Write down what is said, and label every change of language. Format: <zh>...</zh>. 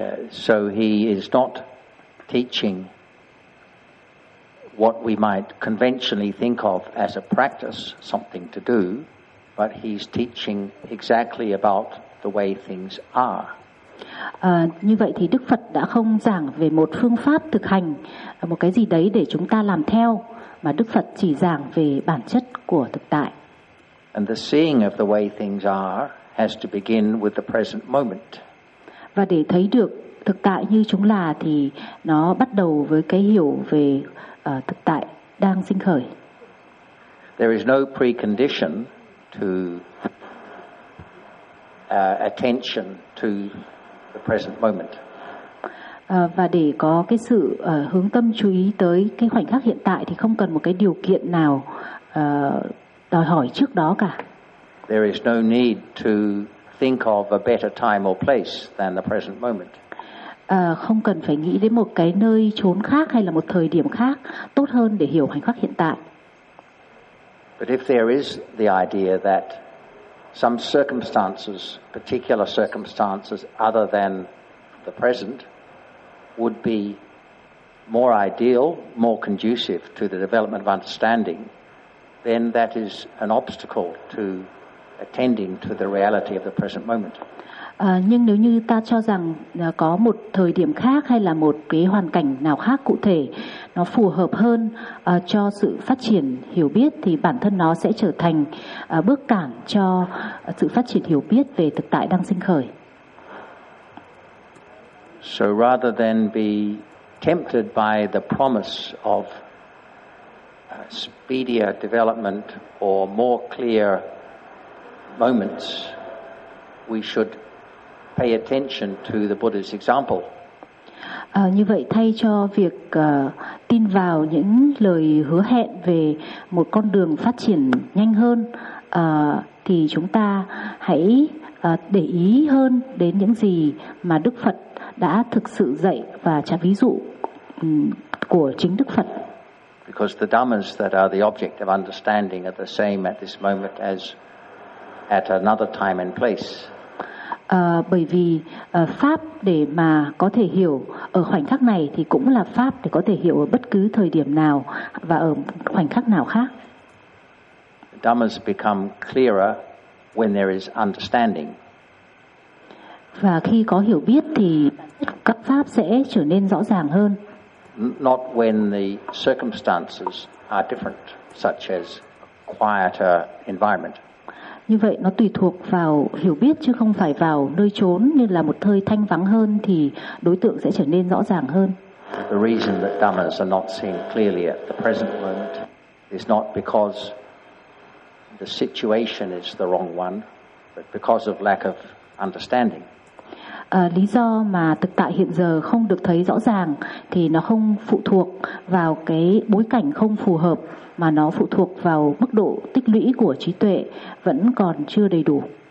<en>So he is not teaching what we might conventionally think of as a practice, something to do, but he's teaching exactly about the way things are.</en> <vi>Như vậy thì Đức Phật đã không giảng về một phương pháp thực hành, một cái gì đấy để chúng ta làm theo, mà Đức Phật chỉ giảng về bản chất của thực tại.</vi> <en>And the seeing of the way things are has to begin with the present moment.</en> <vi>Và để thấy được thực tại như chúng là thì nó bắt đầu với cái hiểu về thực tại đang sinh khởi.</vi> <en>There is no precondition to attention to the present moment.</en> <vi>Và để có cái sự hướng tâm chú ý tới cái khoảnh khắc hiện tại thì không cần một cái điều kiện nào đòi hỏi trước đó cả.</vi> <en>There is no need to think of a better time or place than the present moment.</en> <vi>Không cần phải nghĩ đến một cái nơi chốn khác hay là một thời điểm khác tốt hơn để hiểu khoảnh khắc hiện tại.</vi> <en>But if there is the idea that some circumstances, particular circumstances other than the present, would be more ideal, more conducive to the development of understanding, then that is an obstacle to attending to the reality of the present moment.</en> <vi>Nhưng nếu như ta cho rằng có một thời điểm khác hay là một cái hoàn cảnh nào khác cụ thể nó phù hợp hơn cho sự phát triển hiểu biết thì bản thân nó sẽ trở thành bước cản cho sự phát triển hiểu biết về thực tại đang sinh khởi.</vi> <en>So rather than be tempted by the promise of speedier development or more clear moments, we should pay attention to the Buddha's example.</en> <vi>Như vậy thay cho việc tin vào những lời hứa hẹn về một con đường phát triển nhanh hơn, thì chúng ta hãy để ý hơn đến những gì mà Đức Phật đã thực sự dạy và trả ví dụ của chính Đức Phật.</vi> <en>Because the dhammas that are the object of understanding are the same at this moment as at another time and place.</en> <vi>Bởi vì pháp để mà có thể hiểu ở khoảnh khắc này thì cũng là pháp để có thể hiểu ở bất cứ thời điểm nào và ở khoảnh khắc nào khác.</vi> <en>Dhammas become clearer when there is understanding.</en> <vi>Và khi có hiểu biết thì các pháp sẽ trở nên rõ ràng hơn.</vi> <en>Not when the circumstances are different, such as a quieter environment.</en> <vi>Như vậy nó tùy thuộc vào hiểu biết chứ không phải vào nơi chốn, như là một thời thanh vắng hơn thì đối tượng sẽ trở nên rõ ràng hơn.</vi> <en>The reason that dhammas are not seen clearly at the present moment is not because the situation is the wrong one, but because of lack of understanding.</en> <vi>Lý do mà thực tại hiện giờ không được thấy rõ ràng thì nó không phụ thuộc vào cái bối cảnh không phù hợp, mà nó phụ thuộc vào mức độ tích lũy của trí tuệ vẫn còn chưa đầy đủ.</vi>